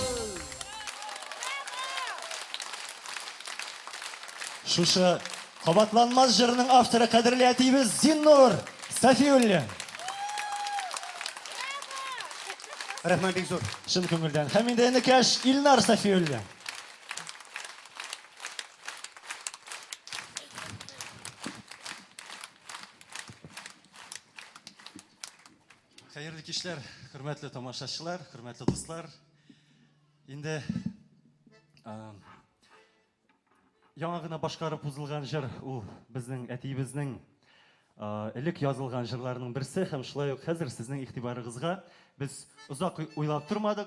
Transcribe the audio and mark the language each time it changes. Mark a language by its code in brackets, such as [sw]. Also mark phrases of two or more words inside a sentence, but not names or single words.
[tt] Шушы қабатланмас жырының авторы қадірлі әтейбіз Зиннур Сафиуллин. Рахман бек зор. Шын көңілден. Һәм инде энекәш Илнар Сафиуллин. Хәерле кичләр, хөрмәтле тамашачылар, хөрмәтле дуслар. Инде яңа гына башкарып узылган җыр ул безнең әтиебезнең элек язылган җырларның берсе һәм шулай ук хәзер сезнең игътибарыгызга без озак уйлап тормадык.